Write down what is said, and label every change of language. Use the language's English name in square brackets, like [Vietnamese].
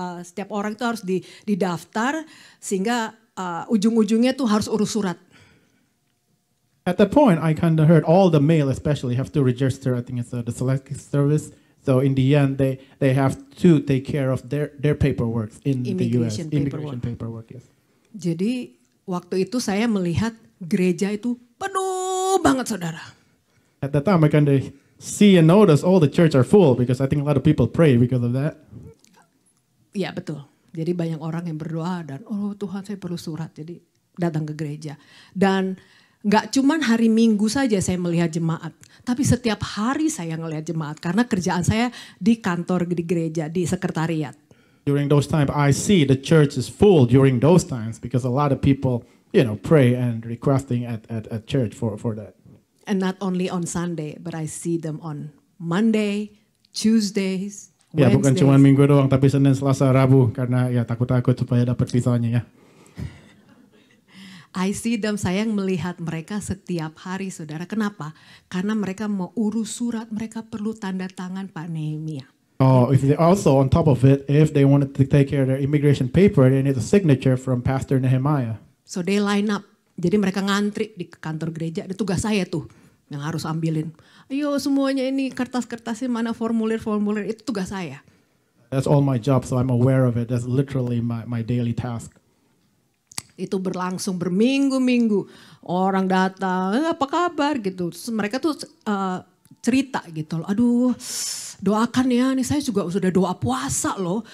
[Indonesian] Setiap orang itu harus didaftar sehingga ujung-ujungnya tuh harus urus surat. [English] At that point, I kind of heard all the male especially have to register. I think it's the select service. So in the end, they have to take care of their paperwork in the US. Immigration paperwork, yes. [Indonesian] Jadi waktu itu saya melihat gereja itu penuh banget, saudara. [English] At that time, I kind of see and notice all the church are full because I think a lot of people pray because of that. [Indonesian] Iya betul. Jadi banyak orang yang berdoa dan oh Tuhan saya perlu surat. Jadi datang ke gereja. Dan nggak cuman hari Minggu saja saya melihat jemaat, tapi setiap hari saya ngelihat jemaat karena kerjaan saya di kantor di gereja, di sekretariat. [English] During those times, I see the church is full during those times because a lot of people, pray and requesting at church for that. And not only on Sunday, but I see them on Monday, Tuesdays, [Indonesian] Ya bukan [English] Wednesdays. [Indonesian] cuma Minggu doang, tapi Senin, Selasa, Rabu karena ya takut-takut supaya dapat visanya ya. [English] I see them, [Indonesian] saya melihat mereka setiap hari, saudara. Kenapa? Karena mereka mau urus surat, mereka perlu tanda tangan Pak Nehemia. [English] Oh, if they also on top of it, if they wanted to take care of their immigration paper, they need a signature from Pastor Nehemiah. So they line up. [Indonesian] Jadi mereka ngantri di kantor gereja. Ada tugas saya tuh yang harus ambilin. Ayo semuanya ini kertas-kertasnya mana formulir-formulir, itu tugas saya. [English] That's all my job, so I'm aware of it. That's literally my daily task. [Indonesian] Itu berlangsung berminggu-minggu. Orang datang, apa kabar gitu. Terus mereka tuh cerita gitu loh. Aduh doakan ya, nih saya juga sudah doa puasa loh.